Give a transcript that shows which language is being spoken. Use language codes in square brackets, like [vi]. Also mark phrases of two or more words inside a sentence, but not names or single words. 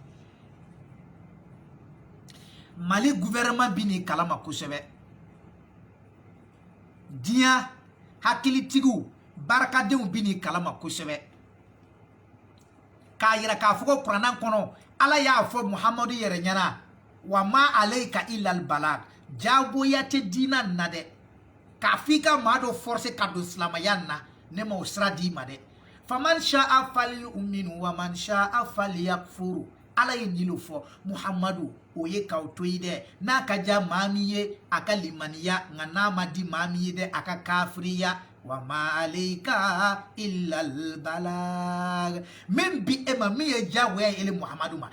[bm] Mali gouvernement bi ni kalama kosɛbɛ diɲɛ hakilitigiw barakadenw bi ni kalama kosɛbɛ k'a yira k'a fɔ ko kuranna kɔnɔ Ala y'a fɔ Muhamadu yɛrɛ ɲɛna [ar] وما عليك إلا البلاغ [bm] jagoya tɛ diina na dɛ k'a f'i ka maa dɔ forcer ka don silamaya na ne ma o sira d'i ma dɛ [ar] فمن شاء فليؤمن ومن شاء فليكفر [bm] Ala ye nin fɔ Muhamadu o ye k'aw to yi dɛ n'a ka diya maa min ye a ka limaniya nka n'a ma di maa min ye dɛ a ka kafiriya [ar] وما عليك إلا البلاغ [bm] min bi e ma min ye jagoya ye ele Muhamadu ma